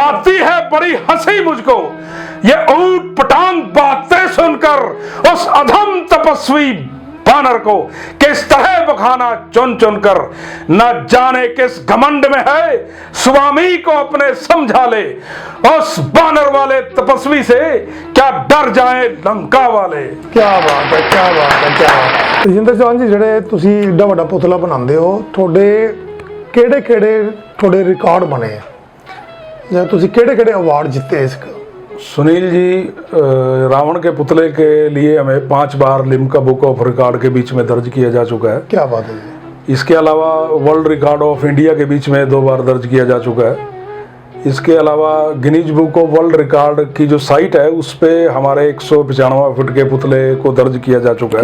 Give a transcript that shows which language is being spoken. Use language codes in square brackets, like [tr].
[hi] आती है बड़ी हंसी मुझको ये ऊट पटांग बातें सुनकर, उस अधम तपस्वी बानर को किस तरह बखाना चुन चुन कर। न जाने किस घमंड में है, स्वामी को अपने समझा ले, उस बानर वाले तपस्वी से क्या डर जाए लंका वाले। क्या बात है, क्या बात है, क्या बात है। [pa] तजिंदर चौहान जी, ਜਿਹੜੇ ਤੁਸੀਂ ਏਡਾ ਵੱਡਾ ਪੁਤਲਾ ਬਣਾਉਂਦੇ ਹੋ, ਤੁਹਾਡੇ ਕਿਹੜੇ ਰਿਕਾਰਡ ਬਣੇ ਆ, ਜਾਂ ਤੁਸੀਂ ਕਿਹੜੇ ਅਵਾਰਡ ਜਿੱਤੇ ਇਸ। [hi] सुनील जी, रावण के पुतले के लिए हमें 5 बार लिम्का बुक ऑफ रिकॉर्ड के बीच में दर्ज किया जा चुका है। क्या बात है जी। इसके अलावा वर्ल्ड रिकॉर्ड ऑफ इंडिया के बीच में 2 बार दर्ज किया जा चुका है। इसके अलावा Guinness book of world record की जो साइट है उस पे हमारे 195 फुट के पुतले को दर्ज किया जा चुका है।